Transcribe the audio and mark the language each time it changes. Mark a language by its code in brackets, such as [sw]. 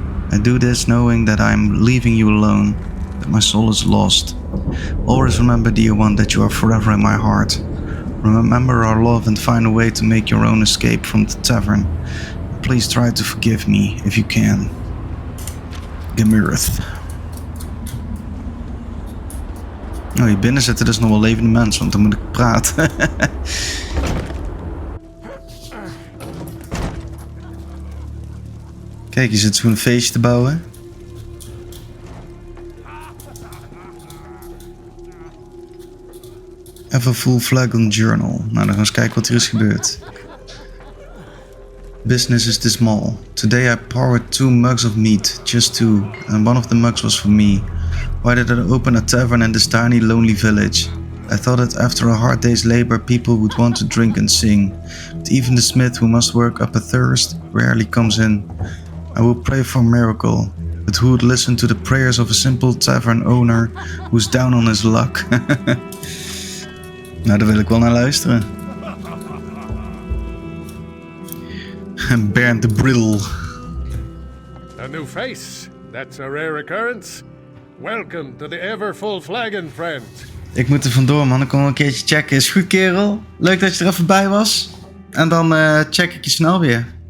[en] I do this knowing that I'm leaving you alone, that my soul is lost. Always remember, dear one, that you are forever in my heart. Remember our love and find a way to make your own escape from the tavern. Please try to forgive me, if you can. Gemirth. [nl] Oh, hier binnen zitten dus nog wel levende mensen, want dan moet ik praten. Kijk, je zit zo'n feestje te bouwen. Even full flagon journal. Nou, dan gaan we eens kijken wat er is gebeurd. [en] Business is dismal. Today I poured 2 mugs of meat, just 2, and one of the mugs was for me. Why did I open a tavern in this tiny lonely village? I thought that after a hard day's labor people would want to drink and sing. But even the smith who must work up a thirst rarely comes in. I will pray for a miracle, but who would listen to the prayers of a simple tavern owner who's down on his luck? [nl] Nou, daar wil ik wel naar luisteren. Bernd de Bril. [en] A new face. That's a rare occurrence. Welcome to the ever full flagon, friend. [nl] Ik moet er vandoor, man. Ik kom een keertje checken. Is goed, kerel. Leuk dat je er even bij was. En dan check ik je snel weer.